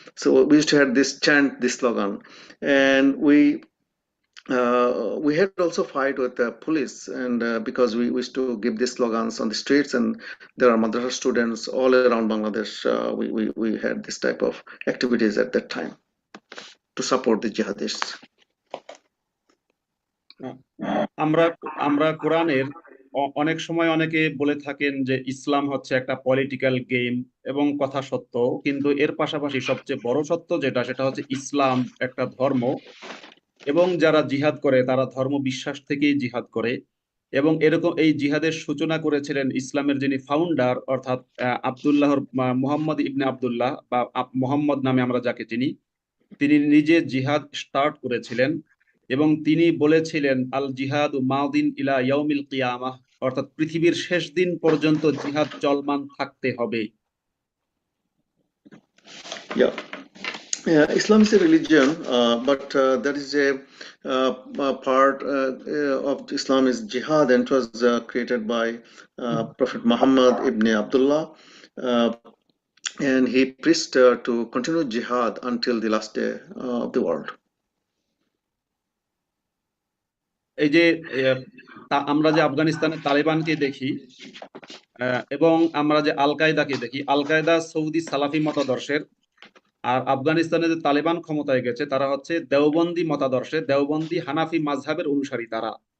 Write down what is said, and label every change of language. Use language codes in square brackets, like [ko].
[en] So we used to have this chant, this slogan. And we had also fight with the police, and because we used to give these slogans on the streets, and there are madrasa students all around Bangladesh. We had this type of activities at that time to support the jihadists. [bn] আমরা কোরআনের অনেক সময় অনেকে বলে থাকেন যে ইসলাম হচ্ছে একটা পলিটিক্যাল গেম, এবং কথা সত্য, কিন্তু এর পাশাপাশি সবচেয়ে বড় সত্য সেটা হচ্ছে ইসলাম একটা ধর্ম, এবং যারা জিহাদ করে তারা ধর্ম বিশ্বাস থেকেই জিহাদ করে। এবং এরকম এই জিহাদের সূচনা করেছিলেন ইসলামের যিনি ফাউন্ডার, অর্থাৎ মুহাম্মদ ইবনে আব্দুল্লাহ বা মুহাম্মদ নামে আমরা যাকে চিনি। তিনি নিজে জিহাদ স্টার্ট করেছিলেন এবং তিনি বলেছিলেন [ar] আল জিহাদ মাউদিন ইলা ইয়াউমিল কিয়ামাহ, [bn] অর্থাৎ পৃথিবীর শেষ দিন পর্যন্ত জিহাদ চলমান থাকতে হবে। [en] Islam is a religion, but there is a part of Islam is jihad, and it was created by Prophet Muhammad ibn Abdullah, and he preached to continue jihad until the last day of the world. [bn] এই যে আমরা যে আফগানিস্তানে তালেবানকে দেখি এবং আমরা যে আল কায়দাকে দেখি, আল কায়দা সৌদি সালাফি মতাদর্শের, আর আফগানিস্তানে যে তালেবান ক্ষমতায় গেছে তারা হচ্ছে দেওবন্দি মতাদর্শে, দেওবন্দি হানাফি মাযহাবের অনুসারী তারা।